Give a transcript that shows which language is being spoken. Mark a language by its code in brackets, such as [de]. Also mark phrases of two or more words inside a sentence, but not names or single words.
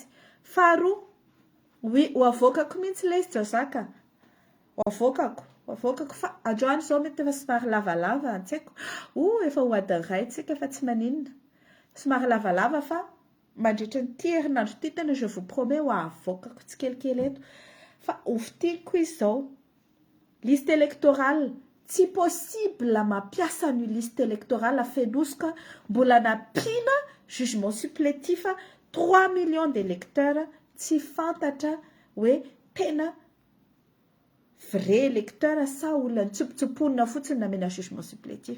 [mg] Faharoa, ho avoakako mihitsy ilay izy Josaka. Ho avoakako fa androany izao mety efa somary lavalava, tsy haiko. Efa ho adiny iray tsika fa tsy maninona. Somary lavalava fa mandritra ny herinandro ity tena [fr] je vous promets [mg] ho avoakako tsikelikely eto. Fa hovidiako izao [fr] liste électorale [mg] tsy possible mampiasa ny [fr] liste électorale [mg] fenosika mbola nampiana [fr] jugement supplétif 3 millions d'électeurs [mg] tsy fantatra hoe tena [fr] vrai électeur [mg] sa olona nitsopotsoponina fotsiny namena [fr] jugement supplétif.